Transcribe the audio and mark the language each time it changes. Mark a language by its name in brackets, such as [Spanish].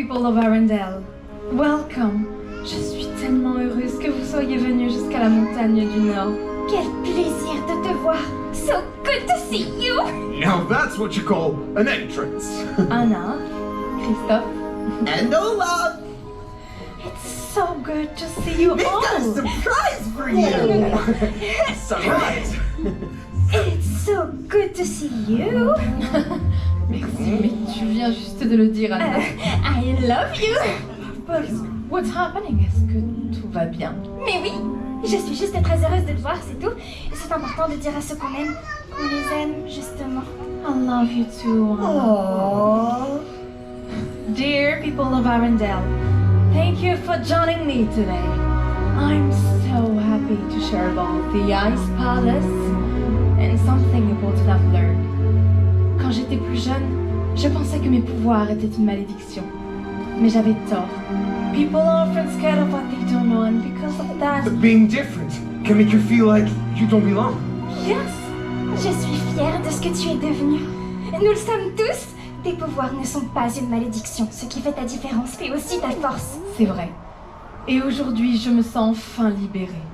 [English] of Arendelle. Welcome. [French] Je suis tellement heureuse que vous soyez venus jusqu'à la montagne du Nord. Quel plaisir de te voir. [English] So good to see you. Now that's what you call an entrance. Anna, Christophe, And Olaf! It's so good to see We've got a all. surprise for you! Surprise! It's so good to see you. [French] Merci, mais tu viens juste de le dire, Anna. [English] I love you. But what's happening? [French] Est-ce que tout va bien? Mais oui, je suis juste très heureuse de te voir, c'est tout. C'est important de dire à ceux qu'on aime, qu'on les aime, justement. [English] I love you too, Anna. Aww. Dear people of Arendelle, thank you for joining me today. I'm so happy to share about the Ice Palace and something important I've learned. [French] Quand j'étais plus jeune, je pensais que mes pouvoirs étaient une malédiction. Mais j'avais tort. [English] People are often scared of what they don't know, and because of that, But being different can make you feel like you don't belong. [French] Yes, je suis fière de ce que tu es devenu. Nous le sommes tous. Tes pouvoirs ne sont pas une malédiction. Ce qui fait ta différence fait aussi ta force. c'est vrai. Et aujourd'hui, je me sens enfin libérée.